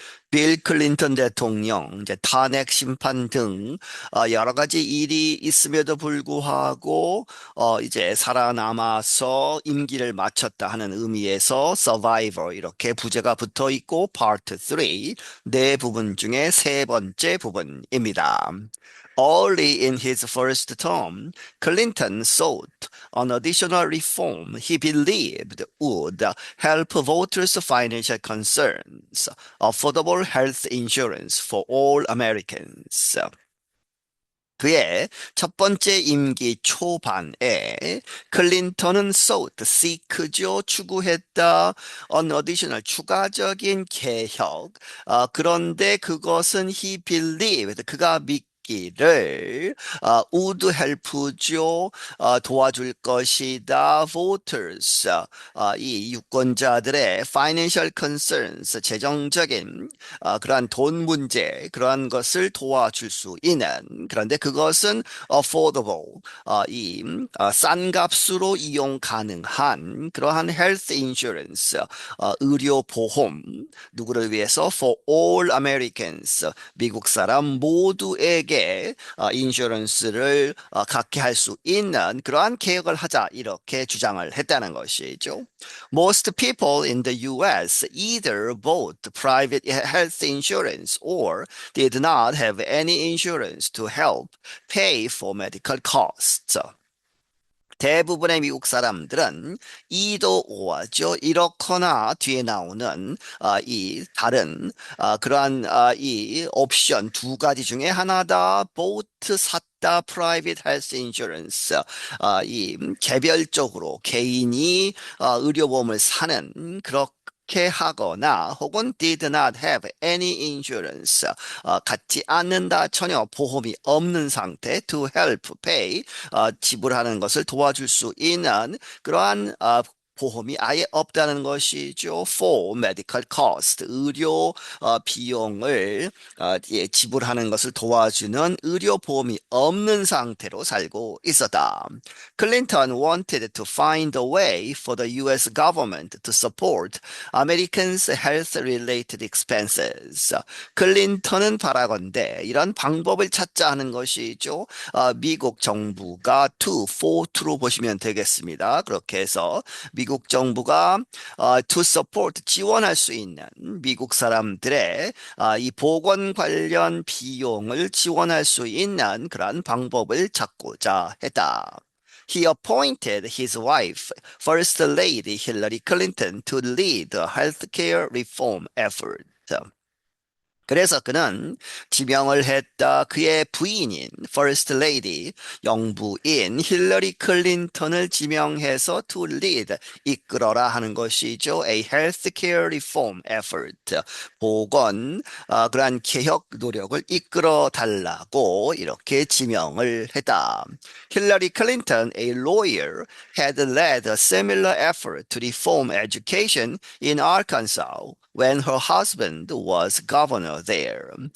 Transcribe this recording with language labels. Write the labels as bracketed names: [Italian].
[Korean] 빌 클린턴 대통령 이제 탄핵 심판 등 여러 가지 일이 있음에도 불구하고 이제 살아남아서 임기를 마쳤다 하는 의미에서 Survivor 이렇게 부제가 붙어 있고 Part 3 네 부분 중에 세 번째 부분입니다. [English] Early in his first term, Clinton sought an additional reform he believed would help voters' financial concerns, affordable health insurance for all Americans. [Korean] 그의 첫 번째 임기 초반에 클린턴은 [English] sought, seek [Korean] 죠, 추구했다, [English] an additional, [Korean] 추가적인 개혁. 그런데 그것은 [English] he believed, [Korean] 그가 믿기를 [English] would help [Korean] 죠, 도와줄 것이다, voters, 이 유권자들의 [English] financial concerns, [Korean] 재정적인 그러한 돈 문제, 그러한 것을 도와줄 수 있는, 그런데 그것은 affordable, 싼 값으로 이용 가능한 그러한 [English] health insurance, [Korean] 의료 보험, 누구를 위해서? [English] For all Americans, [Korean] 미국 사람 모두에게 인슈런스를 갖게 할 수 있는 그러한 개혁을 하자, 이렇게 주장을 했다는 것이죠. [English] Most people in the US either bought private health insurance or did not have any insurance to help pay for medical costs. [Korean] 대부분의 미국 사람들은 이도 오죠. 이렇거나 뒤에 나오는 이 다른 그러한 이 옵션 두 가지 중에 하나다. [English] both [Korean] 샀다, [English] private health insurance. [Korean] 이 개별적으로 개인이 의료보험을 사는 그렇게 하거나 혹은 [English] did not have any insurance, [Korean] 갖지 않는다, 전혀 보험이 없는 상태, [English] to help pay, [Korean] 지불하는 것을 도와줄 수 있는 그러한 보험이 아예 없다는 것이죠. [English] For medical cost, [Korean] 의료 비용을 예, 지불하는 것을 도와주는 의료 보험이 없는 상태로 살고 있었다. [English] Clinton wanted to find a way for the U.S. government to support Americans' health-related expenses. [Korean] 클린턴은 바라건대 이런 방법을 찾자 하는 것이죠. 미국 정부가 for to로 보시면 되겠습니다. 그렇게 해서 미국 정부가 [English] to support, [Korean] 지원할 수 있는 미국 사람들의 이 보건 관련 비용을 지원할 수 있는 그러한 방법을 찾고자 했다. [English] He appointed his wife, First Lady Hillary Clinton, to lead the healthcare reform effort. [Korean] 그래서 그는 지명을 했다. 그의 부인인 First Lady, 영부인 힐러리 클린턴을 지명해서 to lead, 이끌어라 하는 것이죠. [English] A healthcare reform effort, [Korean] 보건, 그러한 개혁 노력을 이끌어 달라고 이렇게 지명을 했다. [English] 힐러리 클린턴, a lawyer, had led a similar effort to reform education in Arkansas when her husband was governor there.